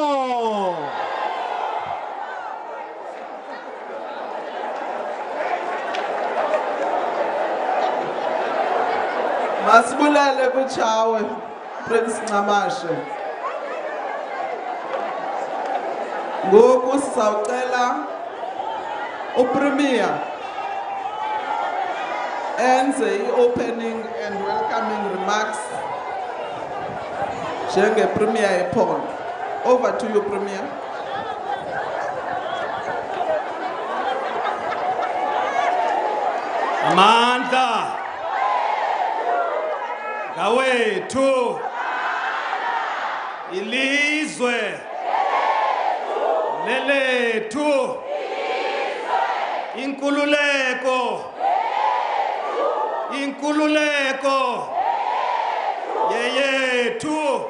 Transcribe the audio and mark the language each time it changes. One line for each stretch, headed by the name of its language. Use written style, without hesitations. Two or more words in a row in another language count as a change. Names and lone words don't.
Xhosa: Masibulele kuchawe Prince Ncamashe. Ngoku sizawucela uPremier enze i-
English: opening and welcoming remarks
Xhosa: njengePremier ephondo.
English: Over to you, Premier.
Xhosa: Amandla ngawethu ilizwe lelethu inkululeko yeyethu.